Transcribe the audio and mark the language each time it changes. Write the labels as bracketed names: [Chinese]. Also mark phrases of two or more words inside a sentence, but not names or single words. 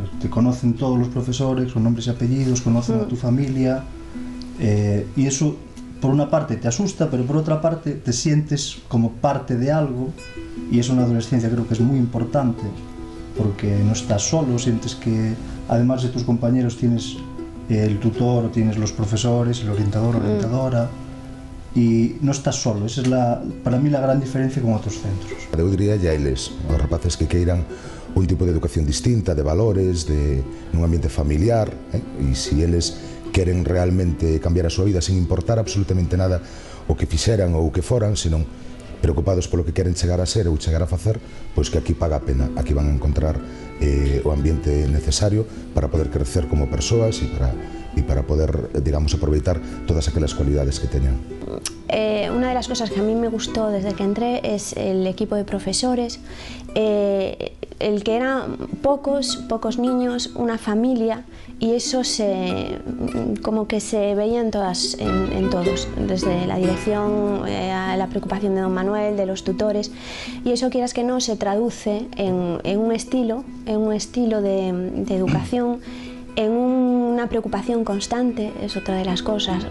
[Spanish] Te conocen todos los profesores con nombres y apellidos, conocen a tu familia y eso por una parte te asusta, pero por otra parte te sientes como parte de algo y eso en la adolescencia creo que es muy importante porque no estás solo, sientes que además de tus compañeros tienes el tutor o tienes los profesores, el orientador o orientadora y no estás solo, esa es para mí la gran diferencia con otros centros. [Galician] Eu diría ya eles, os rapaces que queiran un tipo de educación distinta, de valores, de un ambiente familiar, e se eles queren realmente cambiar a súa vida sin importar absolutamente nada o que fixeran ou o que foran, senón preocupados polo que queren chegar a ser ou chegar a facer, pois que aquí paga a pena, aquí van a encontrar o ambiente necesario para poder crecer como persoas e para poder, digamos, aproveitar todas aquelas cualidades que teñan. [Spanish] Una de las cosas que a mí me gustó desde que entré es el equipo de profesores, el que eran pocos niños, una familia, y eso como que se veía en todos, desde la dirección, a la preocupación de don Manuel, de los tutores, y eso quieras que no se traduce en un estilo de educación, en una preocupación constante, es otra de las cosas.